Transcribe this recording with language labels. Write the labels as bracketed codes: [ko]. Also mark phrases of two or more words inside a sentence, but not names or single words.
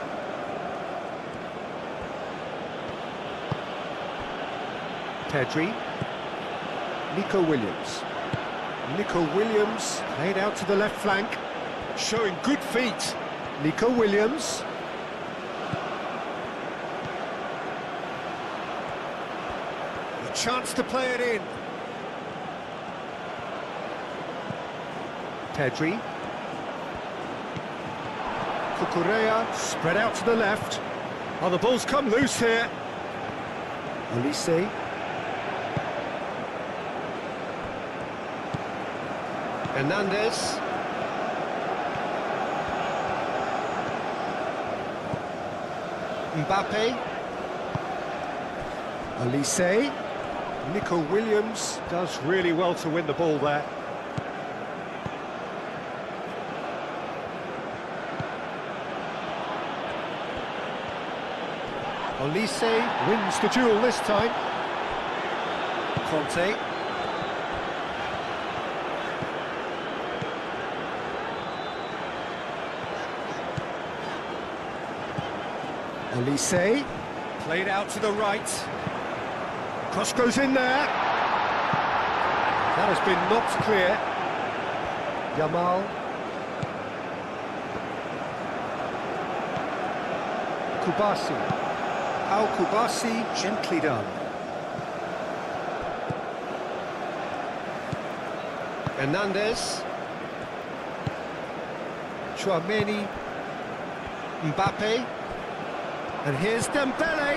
[en] Pedri. Nico Williams. Nico Williams played out to the left flank, showing good feet. Nico Williams. A chance to play it in. Pedri. Cucurella spread out to the left. Oh, the ball's come loose here. Olise. Hernandez. Mbappe. Olise. Nico Williams does really well to win the ball there. Olise wins the duel this time. Conte. Olise. Played out to the right. Cross goes in there. That has been knocked clear. Yamal. Kubasi. Kubasi, gently done. Hernandez. Chouameni. Mbappe. And here's Dembele.